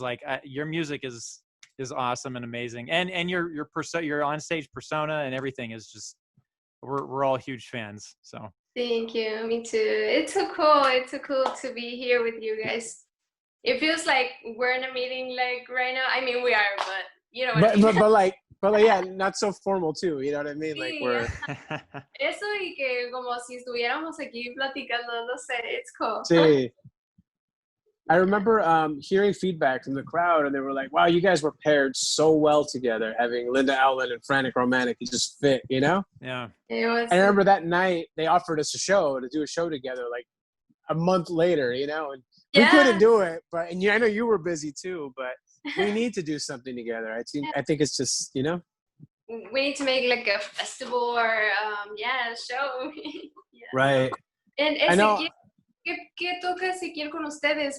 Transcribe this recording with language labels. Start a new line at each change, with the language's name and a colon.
English: Like your music is awesome and amazing. And your on-stage persona and everything is just, we're all huge fans. So. Thank you. Me too. It's so cool. It's so cool to be here with you guys. It feels like we're in a meeting like right now. I mean, we are, but you know what I mean. But like yeah, not so formal too. You know what I mean? Like we're.
Spanish: Eso y que como si estuviéramos aquí platicando, no sé.
English: It's cool.
Spanish: Sí.
English: I remember hearing feedback from the crowd, and they were like, "Wow, you guys were paired so well together. Having Linda Owlen and Frantic Romantic, it just fit, you know." Yeah. It was. I remember that night they offered us to do a show together, like a month later, you know, and we couldn't do it. But I know you were busy too, but we need to do something together. I think it's just, you know. We need to make like a festival or a show. Yeah. Right. And I know.
Spanish: ¿Qué toca Ezequiel con ustedes?